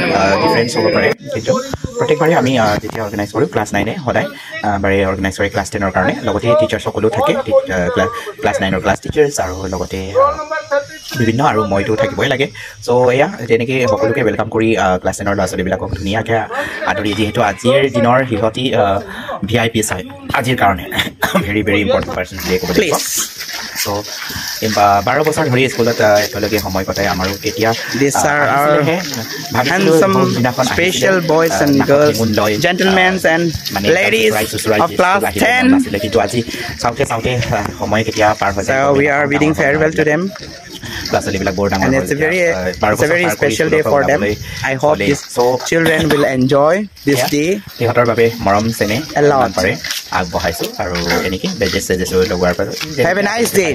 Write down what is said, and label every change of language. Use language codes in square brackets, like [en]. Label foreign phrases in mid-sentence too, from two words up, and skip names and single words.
[as] ডিফাৰেঞ্চ হ'ব পাৰে কিন্তু প্ৰত্যেকবাৰে আমি যেতিয়া অৰ্গেনাইজ কৰোঁ ক্লাছ 9 সদায় বাৰে অৰ্গেনাইজ কৰে ক্লাছ 10ৰ কাৰণে লগতে টিচাৰ্ছ সকলো থাকে ক্লাছ 9ৰ [en] class teachers [as] আৰু লগতে বিভিন্ন আৰু মইতো থাকিবই লাগে চ' এয়া তেনেকৈ সকলোকে ৱেলকাম কৰি ক্লাছ 10ৰ ল'ৰা-ছোৱালীবিলাকক ধুনীয়াকৈ আদৰি যিহেতু আজিৰ দিনৰ সিহঁতি VIP হয় আজিৰ কাৰণে [en] very very important person [as] বুলি ক'ব লাগিব চ' 12 বছৰ ধৰি স্কুলত একেলগে সময় কটাই আমাৰো কেতিয়া [en] special boys and girls, gentlemen and ladies of class 10. [as] কিন্তু আজি চাওঁতে সময় কেতিয়া পাৰ হৈ যায় [en] So we are bidding farewell to them. And it's a very special day for them. I hope these children will enjoy this day. [as] সিহঁতৰ বাবে মৰম চেনে [en] a lot. [as] পাৰে আগবঢ়াইছো আৰু এনেকৈ বেজেছ লগোৱাৰ পৰা [en] Have a nice day.